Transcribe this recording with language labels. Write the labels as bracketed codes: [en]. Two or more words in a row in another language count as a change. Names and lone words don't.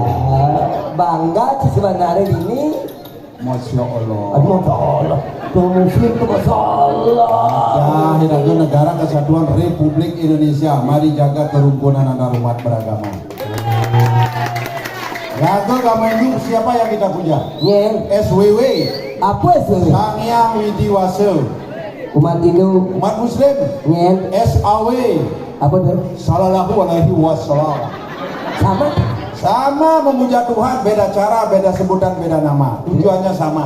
[id] Bangga sih sebenarnya ini. [ar] ما شاء الله. Aduh, ما شاء الله. [id] Tuh muslim tuh [ar] ما شاء الله. [id] Ya, negara kesatuan Republik Indonesia. Mari jaga kerukunan antar umat beragama. Raga agama Hindu siapa yang kita puja? Nyen, SWW. apa sih? Sang Hyang Widiwasa. Umat Hindu. Umat Muslim. Nyen, SAW. apa tuh? [ar] صلى الله عليه وسلم. [id] Sama? Sama memuja Tuhan, beda cara, beda sebutan, beda nama. Tujuannya sama.